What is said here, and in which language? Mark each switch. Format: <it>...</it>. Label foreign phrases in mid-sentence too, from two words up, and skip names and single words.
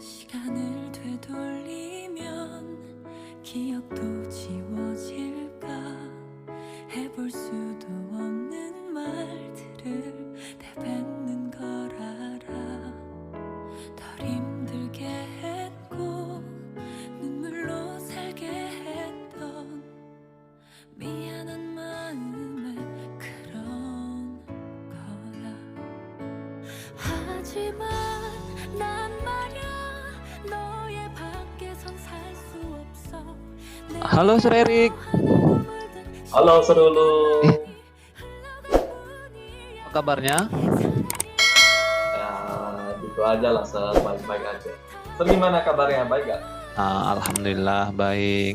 <ko>시간을 되돌리면 기억도 지워질까 해볼 수도 없는 말들을 내뱉는 걸 알아 덜 힘들게 했고 눈물로 살게 했던 미안한 마음에 그런 거야 하지만 난 말야 너의 밖에선 살 수 없어</ko> <id>Halo Sir Erik, Halo Serulu. apa kabarnya? Ya, gitu aja lah, baik-baik aja. Ser, gimana kabarnya? Baik gak? Alhamdulillah baik.</id>